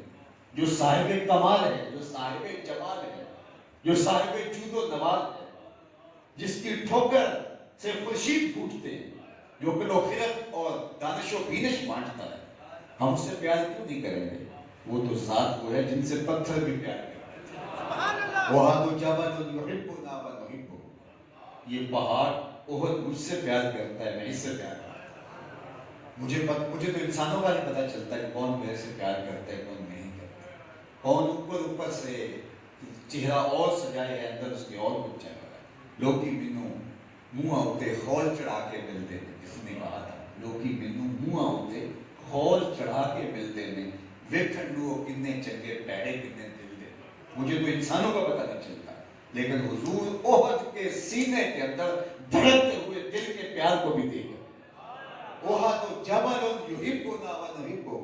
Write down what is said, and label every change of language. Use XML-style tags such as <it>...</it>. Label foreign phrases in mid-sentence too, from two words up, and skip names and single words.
<ur>جو صاحب کمال ہے، جو صاحب جمال ہے، جو صاحب جود و نوال ہے، جس کی ٹھوکر سے خورشید پھوٹتے ہیں، جو عقل و خرد اور دانش و بینش بانٹتا ہے، ہم اس سے پیار کیوں نہیں کریں گے؟ وہ تو ذات وہ ہے جن سے پتھر بھی پیار کرتے ہیں۔</ur> <ar>وَهَذَا جَبَلٌ يُحِبُّنَا وَنُحِبُّهُ،</ar> <ur>یہ پہاڑ احد مجھ سے پیار کرتا ہے، میں اس سے پیار کرتا ہوں۔ مجھے تو انسانوں کا نہیں پتہ چلتا کہ کون میرے سے پیار کرتا ہے کون نہیں کرتا، کون اوپر سے چہرہ اور سجائے ہے اندر اس کے اور کچھ چاہتا ہے۔</ur> <pa>لوکی مینوں منہ ہوتے خول چڑھا کے ملتے ہیں،</pa> <ur>کسی نے کہا تھا</ur> <pa>لوکی مینوں منہ ہوتے خول چڑھا کے ملتے ہیں، ویکھنڈو کتنے چنگے پیڑے کتنے دل دے۔</pa> <ur>مجھے تو انسانوں کا پتہ نہیں چلتا، لیکن حضور احد کے سینے کے اندر دھڑکتے ہوئے دل کے پیار کو بھی دیکھا۔</ur> <ar>احد جبل یحبنا ونحبہ۔</ar>